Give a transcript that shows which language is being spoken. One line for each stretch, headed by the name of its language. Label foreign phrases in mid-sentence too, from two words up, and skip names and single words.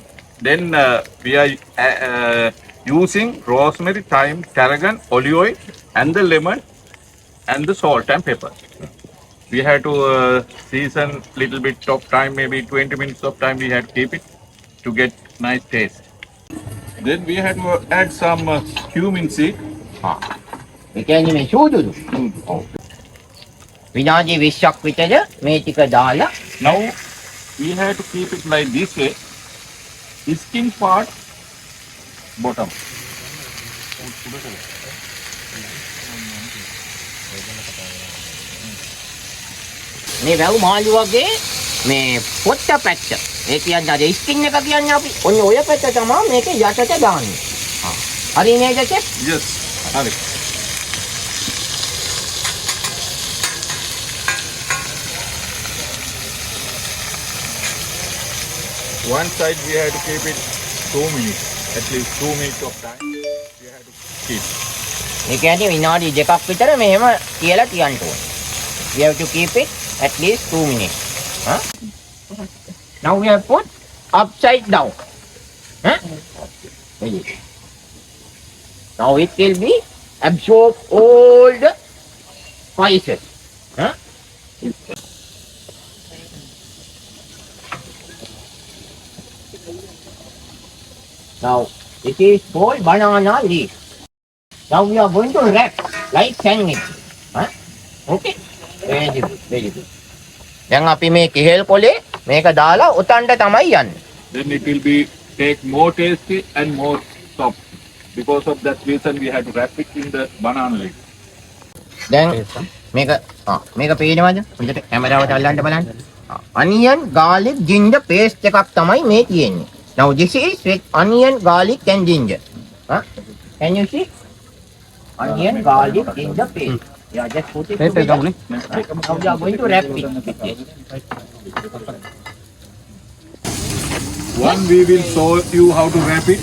English: Then we are using rosemary, thyme, tarragon, olive oil, and the lemon, and the salt and pepper. We had to season little bit of time, maybe 20 minutes of time we had to keep it to get nice taste. Then we had to add some cumin seed.
Sinhala: ඒ කියන්නේ මේ සූදුදු. විනාඩි 20ක් විතර මේ ටික දාලා
English: Now we have to keep it like this way. Skin part bottom.
Sinhala: මේ වැව් මාළු වගේ මේ පොට්ට පැත්ත. ඒ කියන්නේ අර ස්කින් එක කියන්නේ අපි. ඔන්න ඔය පැත්ත තමයි මේක යටට දාන්නේ. හරි නේද චෙෆ්?
English: Yes. Hari. One side we have to keep it 2 minutes. At least 2 minutes of time we have to keep.
Sinhala: ඒ කියන්නේ විනාඩි දෙකක් විතර මෙහෙම කියලා තියන්න ඕනේ.
English: We have to keep it at least 2 minutes. Huh? Now we have put upside down. Huh? Very good. Now it will be absorb all the spices. Huh? Now it is called banana leaf. Now we are going to wrap like sandwich. Huh? Okay? Very good, very good.
Sinhala: දැන් අපි මේ කෙහෙල් කොලේ මේක දාලා උතන්ට තමයි යන්නේ.
English: Then it will be take more tasty and more soft. Because of that reason, we had to wrap it in the banana leaf.
Sinhala: දැන් මේක පේනවද? හොඳට කැමරාවට අල්ලන්න බලන්න.
English: Onion, garlic, ginger paste
Sinhala: එකක් තමයි මේ තියෙන්නේ.
English: Now this is with onion, garlic and ginger. Huh? Can you see? Onion, garlic, ginger paste. Yeah, just put it together. Now we are going to wrap it with this. One, we will show you how to wrap it.